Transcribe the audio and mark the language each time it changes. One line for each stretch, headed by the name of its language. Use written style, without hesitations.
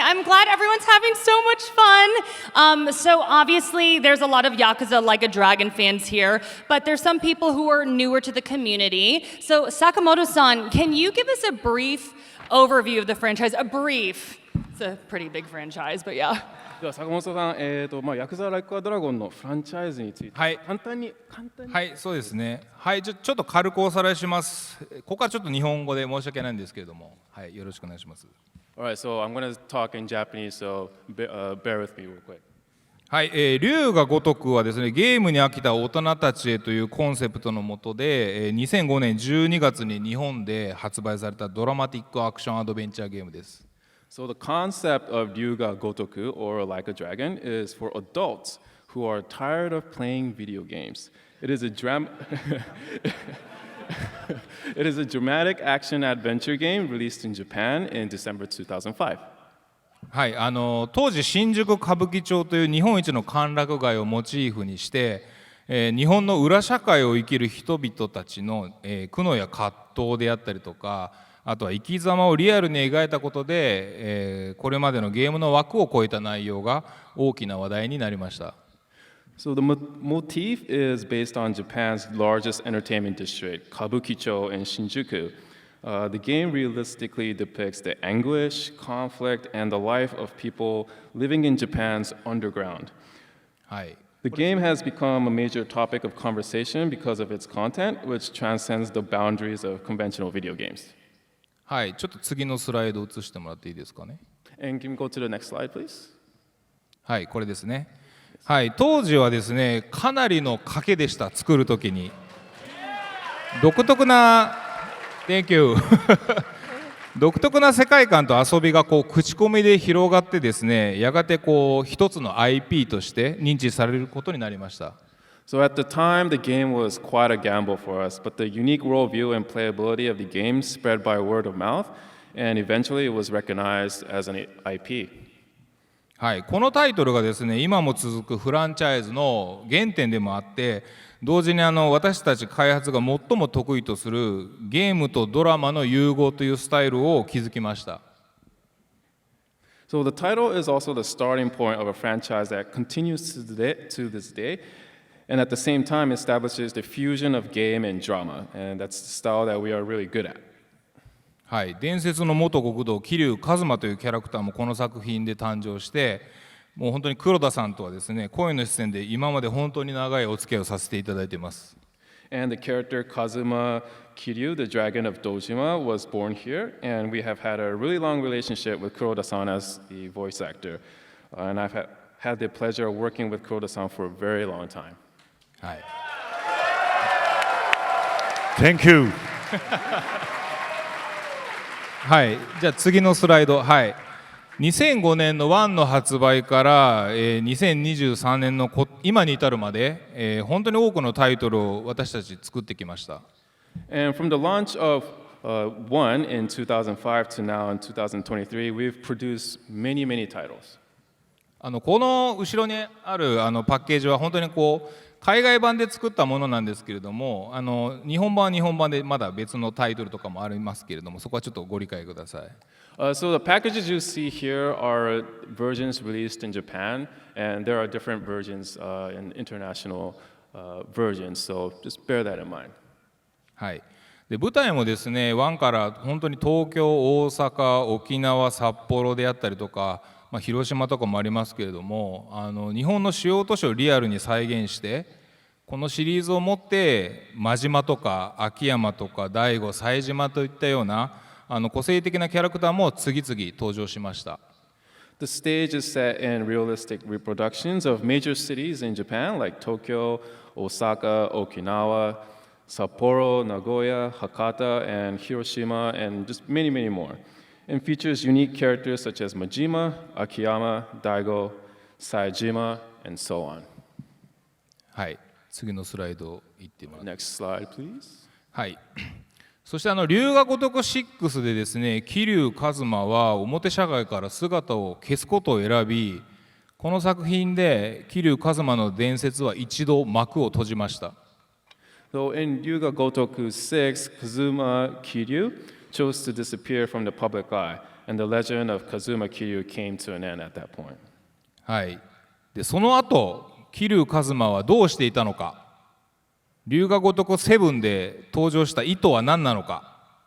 English: I'm glad everyone's having so much fun. So obviously there's a lot of Yakuza Like a Dragon fans here, but there's some people who are newer to the community. So Sakamoto-san, can you give us a brief overview of the franchise? A brief. It's a pretty big franchise, but yeah.
Japanese: では坂本さん、ヤクザライクアドラゴンのフランチャイズについて、はい簡単に。はい、そうですね。はい、ちょっと軽くおさらいします。ここはちょっと日本語で申し訳ないんですけれども、はい、よろしくお願いします。
English: Alright, so I'm going to talk in Japanese, so bear with me real quick.
Japanese: はい、龍が如くはですね、ゲームに飽きた大人たちへというコンセプトのもとで、2005年12月に日本で発売されたドラマティックアクションアドベンチャーゲームです。
English: So the concept of Ryuga Gotoku, or Like a Dragon, is for adults who are tired of playing video games. It is a It is a dramatic action adventure game released in Japan in December 2005.
Japanese: はい、当時新宿歌舞伎町という日本一の歓楽街をモチーフにして、日本の裏社会を生きる人々たちの、苦悩や葛藤であったりとか、あとは生き様をリアルに描いたことで、これまでのゲームの枠を超えた内容が大きな話題になりました。
English: So the motif is based on Japan's largest entertainment district, Kabukicho in Shinjuku. The game realistically depicts the anguish, conflict, and the life of people living in Japan's underground.
Japanese: はい、
English: The game has become a major topic of conversation because of its content, which transcends the boundaries of conventional video games.
Japanese: はい、ちょっと次のスライド移してもらっていいですかね。
English: And can we go to the next slide, please?
Japanese: はい、これですね。はい、当時はですね、かなりの賭けでした、作るときに。独特な、
English: Thank you
Japanese: 独特な世界観と遊びがこう口コミで広がってですね、やがてこう一つの IP として認知されることになりました。
English: So at the time, the game was quite a gamble for us, but the unique worldview and playability of the game spread by word of mouth, and eventually it was recognized as an IP.
Japanese: はい、このタイトルがですね、今も続くフランチャイズの原点でもあって、同時に私たち開発が最も得意とするゲームとドラマの融合というスタイルを築きました。
English: So the title is also the starting point of a franchise that continues to this day, and at the same time establishes the fusion of game and drama, and that's the style that we are really good at.
Japanese: はい、伝説の元極道桐生一馬というキャラクターもこの作品で誕生して、もう本当に黒田さんとはですね、声の出演で今まで本当に長いお付き合いをさせていただいています。
English: And the character Kazuma Kiryu, the dragon of Dojima, was born here, and we have had a really long relationship with Kuroda-san as the voice actor. And I've had the pleasure of working with Kuroda-san for a very long time.
Japanese: はい。
English: Thank you.
Japanese: はい、じゃあ次のスライド。はい。2005年の1の発売から、2023年の今に至るまで、本当に多くのタイトルを私たち作ってきました。
English: And from the launch of One in 2005 to now in 2023, we've produced many, many titles.
Japanese: この後ろにあるパッケージは本当にこう海外版で作ったものなんですけれども、日本版は日本版でまだ別のタイトルとかもありますけれども、そこはちょっとご理解ください。
English: So the packages you see here are versions released in Japan, and there are different versions in international versions, so just bear that in mind.
Japanese: はい。で舞台もですね、1から本当に東京、大阪、沖縄、札幌であったりとか、広島とかもありますけれども、日本の主要都市をリアルに再現して、このシリーズをもって真島とか秋山とか大悟、冴島といったような個性的なキャラクターも次々登場しました。
English: The stage is set in realistic reproductions of major cities in Japan like Tokyo, Osaka, Okinawa, Sapporo, Nagoya, Hakata, and Hiroshima, and just many, many more. And features unique characters such as Majima, Akiyama, Daigo, Saejima, and so on.
Japanese: はい、次のスライド行ってもらって。
English: Next slide, please.
Japanese: はい。そして龍が如く6でですね、桐生一馬は表社会から姿を消すことを選び、この作品で桐生一馬の伝説は一度幕を閉じました。
English: So in Ryuga Gotoku 6, Kazuma Kiryu chose to disappear from the public eye, and the legend of Kazuma Kiryu came to an end at that point.
Japanese: はい。で、その後、桐生一馬はどうしていたのか。龍が如く7で登場した意図は何なのか。